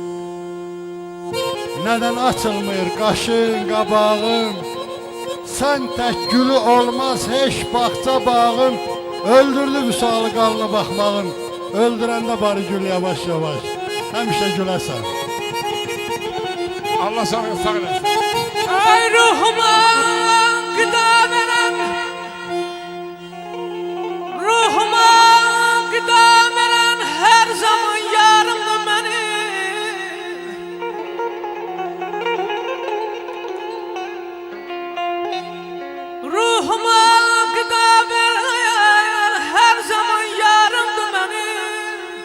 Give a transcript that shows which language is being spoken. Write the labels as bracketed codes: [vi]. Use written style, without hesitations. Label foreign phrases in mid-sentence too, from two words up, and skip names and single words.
[az] Nədən açılmır qaşın, qabağın. Sən tək gülü olmaz heç bağça bağın. Öldürdü vüsalı qanlı baxmağın. Öldürəndə bari gül yavaş yavaş. Həmişə güləsən. Allah sağ olasın. [tr] Ay ruhuma gıda veren, ruhuma gıda veren her zaman yarımdı benim. Ruhuma gıda veren her zaman yarımdı benim.